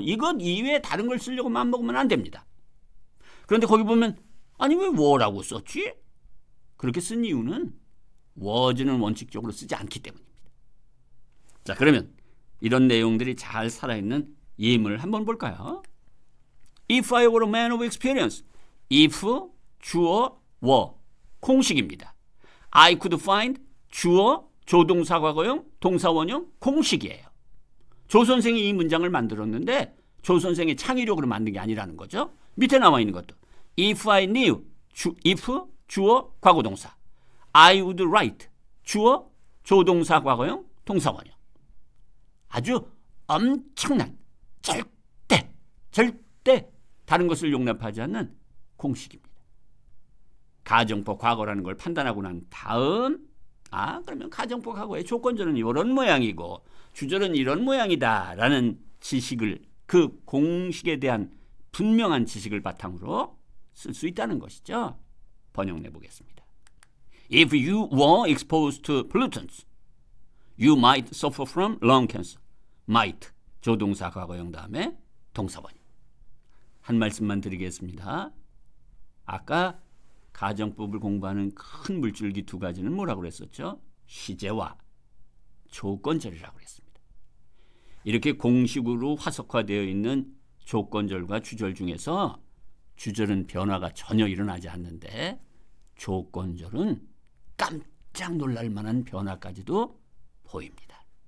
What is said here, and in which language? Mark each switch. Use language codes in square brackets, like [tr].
[ko] 이것 이외에 다른 걸 쓰려고 맘먹으면 안 됩니다. 그런데 거기 보면 아니 왜 were라고 썼지? 그렇게 쓴 이유는 was는 원칙적으로 쓰지 않기 때문입니다. 자, 그러면 이런 내용들이 잘 살아있는 예문을 한번 볼까요? [en] If I were a man of experience. [ko] if 주어 were 공식입니다. I could find 주어 조동사 과거형 동사원형 공식이에요. 조 선생이 이 문장을 만들었는데 조 선생의 창의력으로 만든 게 아니라는 거죠. 밑에 나와 있는 것도 [en] if I knew [ko] if 주어 과거동사 [en] I would write [ko] 주어 조동사 과거형 동사원형. 아주 엄청난 절대 다른 것을 용납하지 않는 공식입니다. 가정법 과거라는 걸 판단하고 난 다음 그러면 가정법 과거의 조건절은 이런 모양이고 주절은 이런 모양이다 라는 지식을 그 공식에 대한 분명한 지식을 바탕으로 쓸 수 있다는 것이죠. 번역 내보겠습니다. [en] If you were exposed to pollutants, you might suffer from lung cancer. [ko] might 조동사 과거형 다음에 동사원형. 한 말씀만 드리겠습니다. 아까 가정법을 공부하는 큰 물줄기 두 가지는 뭐라고 그랬었죠? 시제와 조건절이라고 그랬습니다. 이렇게 공식으로 화석화되어 있는 조건절과 주절 중에서 주절은 변화가 전혀 일어나지 않는데 조건절은 깜짝 놀랄 만한 변화까지도 보입니다.